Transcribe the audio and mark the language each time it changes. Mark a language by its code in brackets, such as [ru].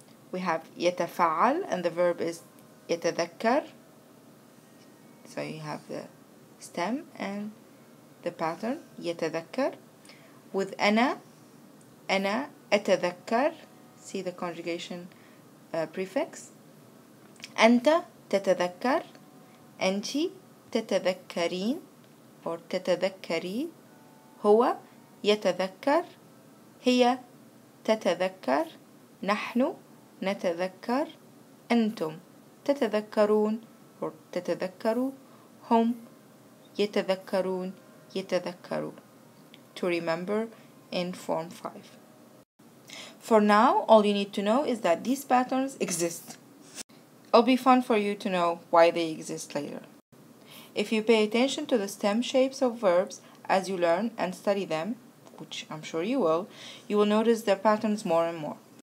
[en] We have يتفعل, and the verb is يتذكر. So you have the stem and the pattern يتذكر. With [ar] أنا أتذكر, [en] see the conjugation prefix. [ar] أنت تتذكر, أنت تتذكرين or تتذكري, هو يتذكر, هي تتذكر, نحن نتذكر, أنتم تتذكرون or تتذكروا, هم يتذكرون, يتذكروا. [en] To remember in form 5. For now, all you need to know is that these patterns exist. It'll be fun for you to know why they exist later. If you pay attention to the stem shapes of verbs as you learn and study them, which I'm sure you will notice their patterns more and more.